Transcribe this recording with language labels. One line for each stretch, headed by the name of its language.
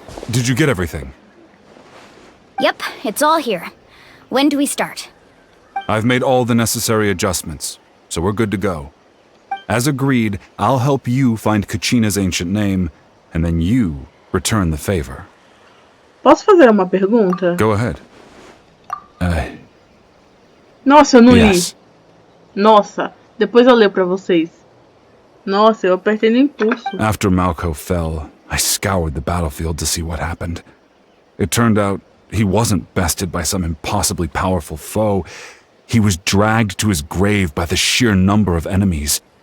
English: Did you get everything? Yep, it's all here. When do we start? I've made all the necessary adjustments, so we're good to go. As agreed, I'll help you find Kachina's ancient name, and then you return the favor.
Portuguese: Posso fazer uma pergunta?
English: Go ahead.
Portuguese: Nossa, eu não
English: Yes.
Portuguese: li. Nossa, depois eu leio pra vocês. Nossa, eu apertei no impulso.
English: After Malco fell, I scoured the battlefield to see what happened. It turned out he wasn't bested by some impossibly powerful foe. He was dragged to his grave by the sheer number of enemies.